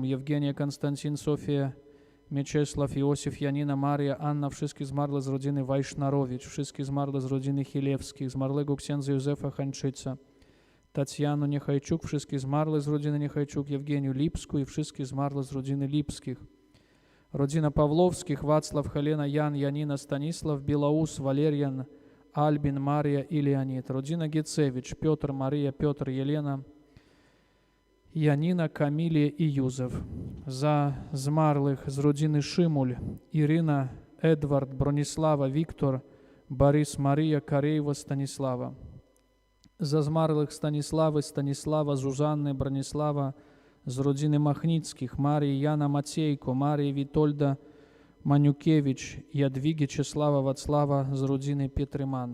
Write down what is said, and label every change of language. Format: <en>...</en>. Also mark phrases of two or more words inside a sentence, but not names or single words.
<pl>Евгения, Konstantin, Sofia, Mieczysław, Iosif, Janina, Maria, Anna, wszystkich zmarłych z rodziny Wajsznarowicz, wszystkich zmarłych z rodziny Chilewskich, zmarłego księdza Józefa Hańczyca, Tatianu Niechajczuk, wszystkich zmarłych z rodziny Niechajczuk, Евгению Lipsku i wszystkich zmarłych z rodziny Lipskich. Rodzina Pawłowskich, Wacław, Helena, Jan, Janina, Stanisław, Bilaus, Walerian, Albin, Maria i Leonid. Rodzina Gicewicz, Piotr, Maria, Piotr, Jelena, Janina, Камілія і Юзеф. Za zmarłych z rodziny Шимуль, Ірина, Едвард, Броніслава, Віктор, Борис, Марія, Кареєва, Станіслава. Za zmarłych Станіслави, Станіслава, Зузанни, Броніслава, z rodziny Махніцьких, Марії, Яна, Матейко, Марії, Вітольда, Манюкевич, Ядвіги, Чеслава, Вацлава, z rodziny Петриман.</pl>